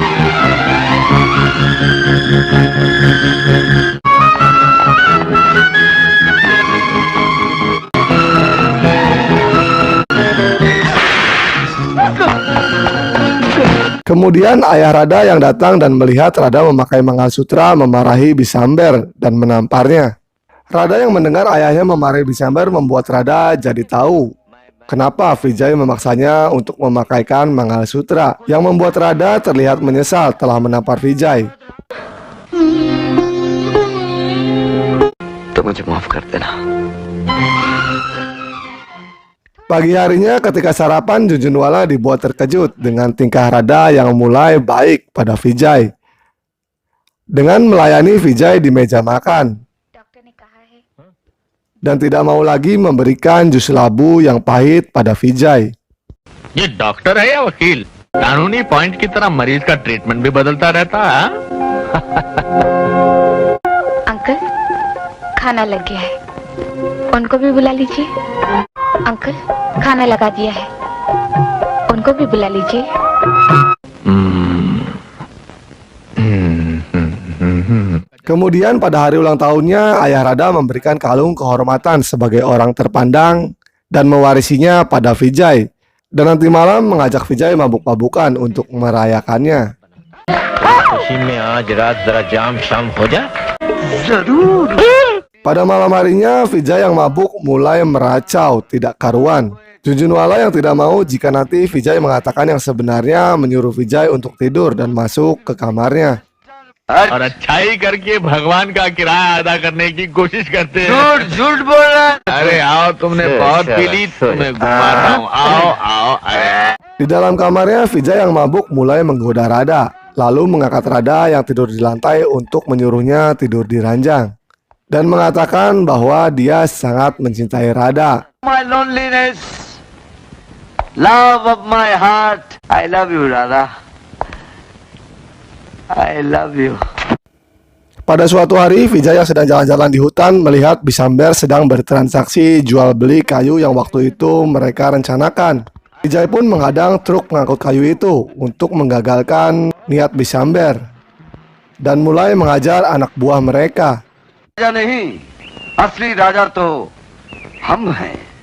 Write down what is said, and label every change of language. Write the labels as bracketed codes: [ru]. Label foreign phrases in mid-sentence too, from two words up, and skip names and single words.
[id] Kemudian ayah Rada yang datang dan melihat Rada memakai mangalsutra memarahi Bisamber dan menamparnya. Rada yang mendengar ayahnya memarahi Bisamber membuat Rada jadi tahu kenapa Vijay memaksanya untuk memakaikan mangalsutra, yang membuat Rada terlihat menyesal telah menampar Vijay. [hi] तो मुझे माफ कर देना। [id] Pagi harinya ketika sarapan, Junjunwala dibuat terkejut dengan tingkah Rada yang mulai baik pada Vijay. Dengan melayani Vijay di meja makan. Dan tidak mau lagi memberikan jus labu yang pahit pada Vijay. [hi] ये डॉक्टर है या वकील कानूनी पॉइंट की तरह मरीज का ट्रीटमेंट भी बदलता रहता है अंकल खाना लग गया है, उनको भी बुला लीजिए। अंकल खाना लगा दिया है, उनको भी बुला लीजिए। [id] Kemudian pada hari ulang tahunnya, ayah Rada memberikan kalung kehormatan sebagai orang terpandang dan mewarisinya pada Vijay. Dan nanti malam mengajak Vijay mabuk-mabukan untuk merayakannya. [hi] खुशी में आज रात जरा जाम शाम हो जा। [id] Pada malam harinya, Vijay yang mabuk mulai meracau tidak karuan. Junjunwala yang tidak mau jika nanti Vijay mengatakan yang sebenarnya menyuruh Vijay untuk tidur dan masuk ke kamarnya. [hi] और अच्छाई करके भगवान का किराया अदा करने की कोशिश करते हैं झूठ झूठ बोल रहा है अरे आओ तुमने बहुत पी ली तुम्हें घुमाता हूँ आओ आओ अरे [id] Di dalam kamarnya, Vijay yang mabuk mulai menggoda Rada, lalu mengangkat Rada yang tidur di lantai untuk menyuruhnya tidur di ranjang, dan mengatakan bahwa dia sangat mencintai Rada. [en] my loneliness love of my heart I love you Radha I love you. [id] Pada suatu hari, Vijay yang sedang jalan-jalan di hutan melihat Bisamber sedang bertransaksi jual beli kayu yang waktu itu mereka rencanakan. Vijay pun menghadang truk pengangkut kayu itu untuk menggagalkan niat Bisamber dan mulai mengajar anak buah mereka. [hi] राजा नहीं असली राजा तो हम हैं